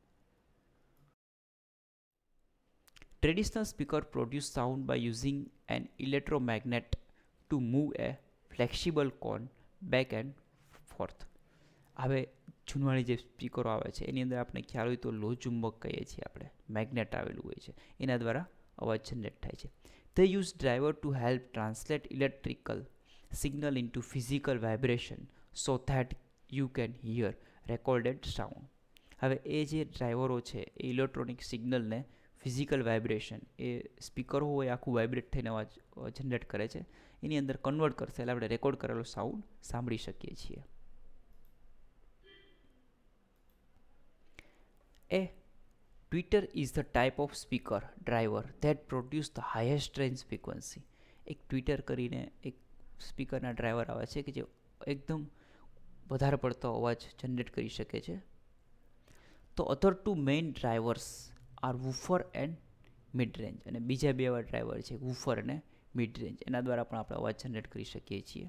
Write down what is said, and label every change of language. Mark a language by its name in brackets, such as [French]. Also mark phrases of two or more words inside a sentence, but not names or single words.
[English] Traditional speaker produce sound by using an electromagnet to move a flexible cone back and forth. [Gujarati] હવે જૂનવાણી જે સ્પીકરો આવે છે એની અંદર આપણે ખ્યાલ હોય તો લોહ ચુંબક કહીએ છીએ આપણે, મેગ્નેટ આવેલું હોય છે, એના દ્વારા અવાજ જનરેટ થાય છે. [English] They use driver to help translate electrical signal into physical vibration so that you can hear recorded sound. [Gujarati] હવે એ જે ડ્રાઈવરો છે એ [English] electronic signalને physical vibration, [Gujarati] એ સ્પીકર હોય આખું વાઇબ્રેટ થઈને અવાજ જનરેટ કરે છે, એની અંદર કન્વર્ટ કરશે એટલે આપણે રેકોર્ડ કરેલો સાઉન્ડ સાંભળી શકીએ છીએ. [English] એ Tweeter is the type of speaker driver that produce the highest range frequency. [Gujarati] એક ટ્વિટર કરીને એક સ્પીકરના ડ્રાઈવર આવે છે કે જે એકદમ વધારે પડતો અવાજ જનરેટ કરી શકે છે. [English] તો other two main drivers are woofer and mid range. [Gujarati] અને બીજા બે એવા ડ્રાઈવર છે વૂફર અને [English] mid range, [Gujarati] એના દ્વારા પણ આપણે અવાજ જનરેટ કરી શકીએ છીએ.